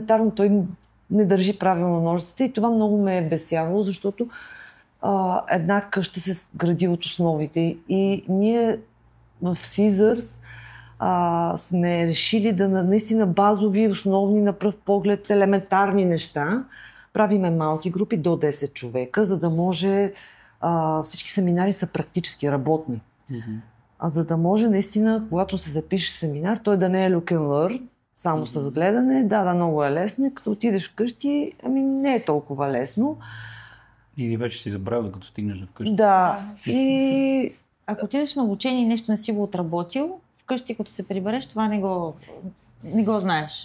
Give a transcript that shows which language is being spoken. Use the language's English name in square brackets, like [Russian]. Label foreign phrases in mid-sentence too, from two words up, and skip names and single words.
[Bulgarian] Елементарно той не държи правилно ножиците и това много ме е бесявало, защото една къща се гради от основите и ние в Caesars сме решили да наистина базови, основни, на пръв поглед, елементарни неща. Правиме малки групи до 10 човека, за да може всички семинари са практически работни. А за да може наистина, когато се запише семинар, той да не е [English] look and learn, [Bulgarian] само с гледане. Да, много е лесно и като отидеш вкъщи, не е толкова лесно. Или вече си забравил, като стигнеш вкъщи. Да. И ако отидеш на обучение и нещо не си го отработил, вкъщи като се прибереш, това не го знаеш.